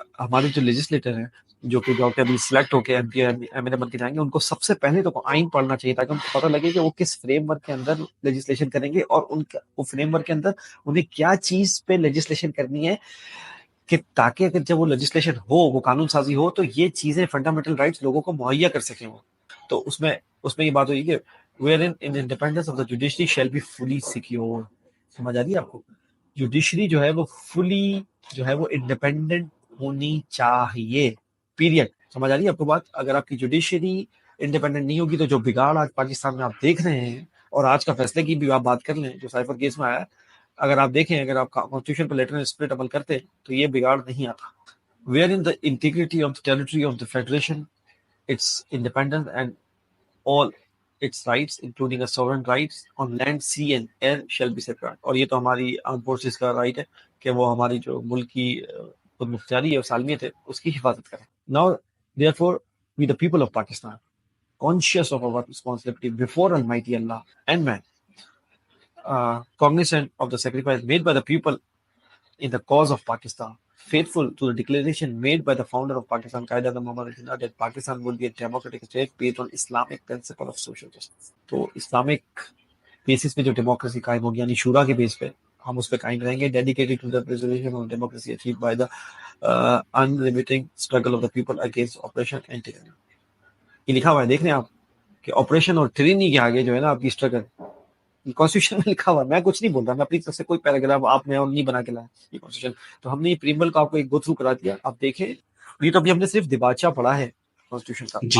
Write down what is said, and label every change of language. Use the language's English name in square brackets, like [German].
[Urdu] ہمارے جو لیجسلیٹر ہیں جو کہ ابھی سلیکٹ ہو کے M P M L A بن کے جائیں گے, ان کو سب سے پہلے تو آئین پڑھنا چاہیے تاکہ ان کو پتہ لگے کہ وہ کس فریم ورک کے اندر لیجسلیشن کریں گے, اور ان کا وہ فریم ورک کے اندر انہیں کیا چیز پہ لیجسلیشن کرنی ہے, کہ تاکہ اگر جب وہ لیجسلیشن ہو, وہ قانون سازی ہو, تو یہ چیزیں فنڈامنٹل رائٹس لوگوں کو مہیا کر سکیں. وہ تو اس میں یہ بات ہوئی کہ [English] wherein in independence of the judiciary shall be fully secure. [Urdu] سمجھ آ رہی ہے آپ کو؟ جوڈیشری جو ہے وہ فلی جو ہے وہ انڈیپینڈنٹ ہونی چاہیے, پیریڈ. سمجھ آ رہی ہے آپ کو بات؟ اگر آپ کی جوڈیشری انڈیپینڈنٹ نہیں ہوگی تو جو بگاڑ آج پاکستان میں آپ دیکھ رہے ہیں, اور آج کا فیصلے کی بھی آپ بات کر لیں جو سائفر کیس میں آیا, اگر آپ دیکھیں, اگر آپ کانسٹیٹیوشن پر لیٹر اسپرٹ عمل کرتے تو یہ بگاڑ نہیں آتا. [English] Where in the integrity of the territory of the federation, its independence and all its rights including a sovereign rights on land, sea and air shall be safeguarded. [Urdu] اور یہ تو ہماری آرم فورسز کا رائٹ ہے کہ وہ ہماری جو ملک کی خود مختاری ہے اور سالمیت ہے اس کی حفاظت کریں. [English] Now therefore we the people of Pakistan conscious of our responsibility before Almighty Allah and man, cognizant of the sacrifice made by the people in the cause of Pakistan, faithful to the declaration made by the founder of Pakistan, Qaeda Muhammad Jinnah, that Pakistan would be a democratic state based on Islamic principle of social justice. [Urdu] تو Islamic basis پہ جو democracy قائم ہوگی, یعنی شورا کے بیس پہ ہم اس پہ قائم رہیں گے. [English] Dedicated to the preservation of democracy achieved by the unremitting struggle of the people against oppression and tyranny. [Urdu] یہ لکھا ہوا ہے, دیکھ رہے ہیں آپ کہ آپریشن اور ٹرینی کے آگے جو ہے نا آپ کی اسٹرگل, کانسٹیٹیوشن میں لکھا ہوا ہے. میں کچھ نہیں بول رہا, میں اپنی طرف سے کوئی پیراگراف آپ نے نہیں بنا کے لایا یہ کانسٹیٹیوشن. تو ہم نے یہ پریمبل کو آپ کو ایک گو تھرو کرا دیا, آپ دیکھیں. یہ تو ابھی ہم نے صرف دیباچہ پڑھا ہے کانسٹیٹیوشن کا. جی